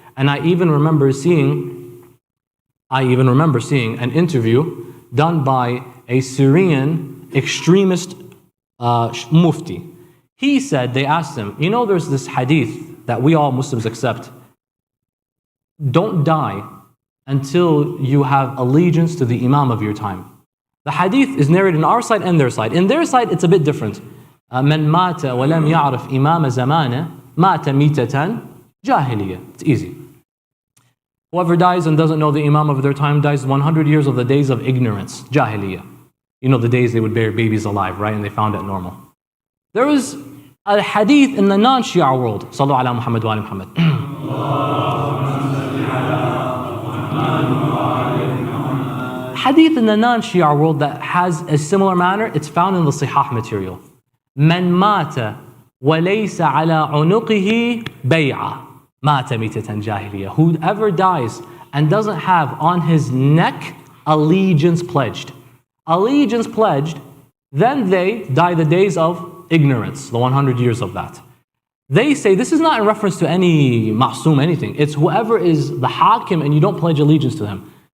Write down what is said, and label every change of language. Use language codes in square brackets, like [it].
[en] And I even remember seeing an interview done by a Syrian extremist mufti. He said, they asked him, you know there's this hadith that we all Muslims accept. Don't die until you have allegiance to the imam of your time. The hadith is narrated on our side and their side. In their side, it's a bit different. [ar] من مات ولم يعرف إمام زمانه مات ميتة جاهلية. [en] It's easy. Whoever dies and doesn't know the imam of their time dies 100 years of the days of ignorance. Jahiliyyah. You know the days they would bury babies alive, right? And they found it normal. There is a hadith in the non-Shia world. [ar] Sallu ala Muhammad wa ala Muhammad. [en] Hadith in the non-Shia world that has a similar manner. It's found in the Sihah material. [ar] من مات وليس على عنقه بيعة مات ميتة جاهلية. [en] Whoever dies and doesn't have on his neck allegiance pledged. Allegiance pledged, then they die the days of ignorance, the 100 years of that. They say this is not in reference to any ma'soom, anything. It's whoever is the hakim and you don't pledge allegiance to him.